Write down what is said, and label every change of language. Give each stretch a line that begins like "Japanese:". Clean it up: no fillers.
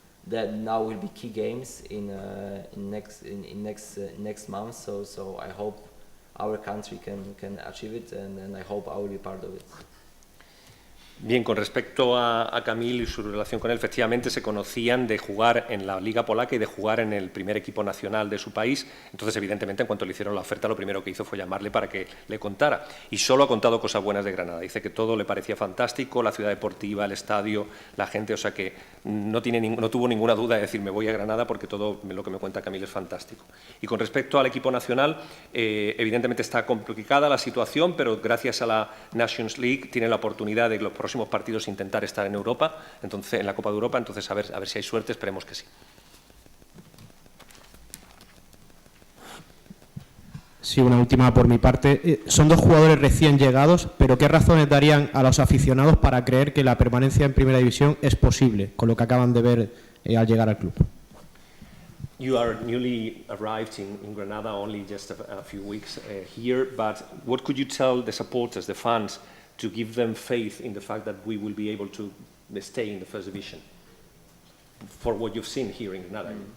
English: that now will be key games in next month. So I hope our country can achieve it, and I hope I will be part of it.
Spanish: Bien, con respecto a Kamil y su relación con él, efectivamente se conocían de jugar en la Liga Polaca y de jugar en el primer equipo nacional de su país. Entonces, evidentemente, en cuanto le hicieron la oferta, lo primero que hizo fue llamarle para que le contara. Y solo ha contado cosas buenas de Granada. Dice que todo le parecía fantástico, la ciudad deportiva, el estadio, la gente, o sea que no tuvo ninguna duda de decir me voy a Granada porque todo lo que me cuenta Kamil es fantástico. Y con respecto al equipo nacional, evidentemente está complicada la situación, pero gracias a la Nations League tiene la oportunidad de los próximos partidos intentar estar en Europa, entonces en la Copa de Europa, entonces a ver si hay suerte, esperemos que sí. Sí, una última por mi parte. Son dos jugadores recién llegados, pero ¿qué razones darían a los aficionados para creer que la permanencia en Primera División es posible, con lo que acaban de ver al llegar al club?
English: You are newly arrived in Granada, only just a few weeks here, but what could you tell the supporters, the fans, to give them faith in the fact that we will be able to stay in the first division for what you've seen here in Granada?